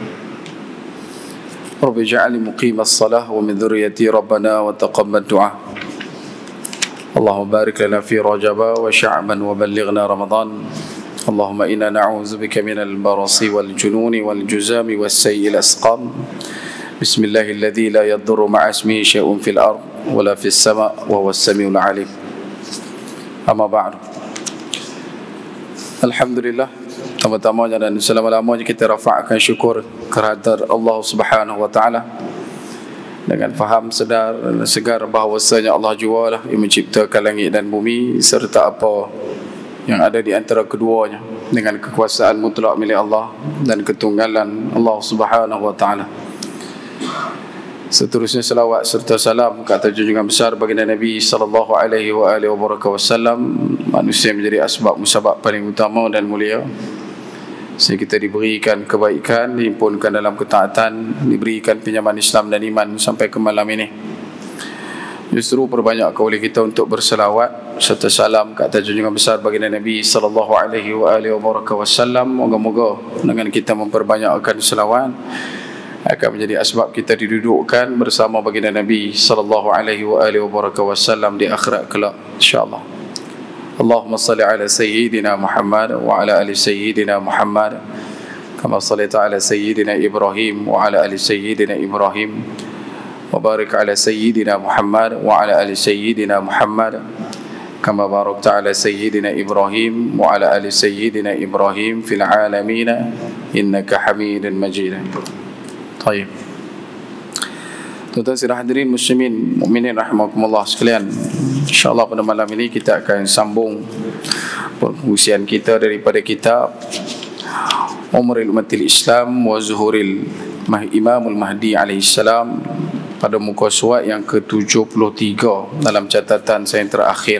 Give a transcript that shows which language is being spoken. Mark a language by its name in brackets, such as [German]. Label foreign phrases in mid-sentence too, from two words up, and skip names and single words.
[Arabic] رب اجعلني مقيم الصلاة ومن ذريتي ربنا وتقبل دعاء اللهم بارك لنا في رجب وشعبا وبلغنا رمضان اللهم إنا نعوذ بك من البرص والجنون والجزام والسيء الأسقام بسم الله الذي لا يضر مع اسمه شيء في الأرض ولا في السماء وهو السميع العليم أما بعد Alhamdulillah, [Malay] pertama-tamanya dan selama-lamanya kita rafa'kan syukur kehadirat Allah [Arabic] سبحانه وتعالى [Malay] dengan faham sedar dan segar bahawasanya Allah jualah yang menciptakan langit dan bumi serta apa yang ada di antara keduanya dengan kekuasaan mutlak milik Allah dan ketunggalan Allah [Arabic] سبحانه وتعالى. [Malay] Seterusnya salawat serta salam ke atas junjungan besar baginda Nabi [Arabic] صلى الله عليه وسلم, [Malay] manusia menjadi asbab musabab paling utama dan mulia sehingga kita diberikan kebaikan, dihimpunkan dalam ketaatan, diberikan pinjaman Islam dan iman sampai ke malam ini. Justru perbanyakkan oleh kita untuk berselawat serta salam ke atas junjungan besar baginda Nabi [Arabic] صلى الله عليه وسلم. [Malay] Moga-moga dengan kita memperbanyakkan selawat akan menjadi asbab kita didudukkan bersama baginda Nabi [Arabic] صلى الله عليه وسلم [Malay] di akhirat kelak insyaallah. [Arabic] اللهم صل على سيدنا محمد وعلى آل سيدنا محمد كما صليت على سيدنا إبراهيم وعلى آل سيدنا إبراهيم وبارك على سيدنا محمد وعلى آل سيدنا محمد كما باركت على سيدنا إبراهيم وعلى آل سيدنا إبراهيم في العالمين إنك حميد مجيد. [Malay] Baik. Tuan-tuan sidang hadirin muslimin mukminin rahimakumullah sekalian. Insya-Allah pada malam ini kita akan sambung perkongsian kita daripada kitab Umrul Ummatil Islam wa Zuhuril Imamul Mahdi alaihi salam pada muka surat yang ke-73 dalam catatan saya yang terakhir.